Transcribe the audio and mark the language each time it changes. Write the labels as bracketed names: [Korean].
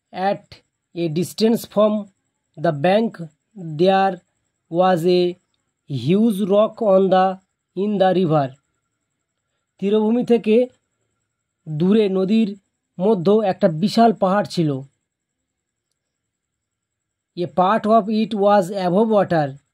[English] At a distance from the bank there was a huge rock in the river. [Bangla] তীরভূমি থেকে দূরে নদীর মধ্যে একটা বিশাল পাহাড় ছিল। [English] A part of it was above water.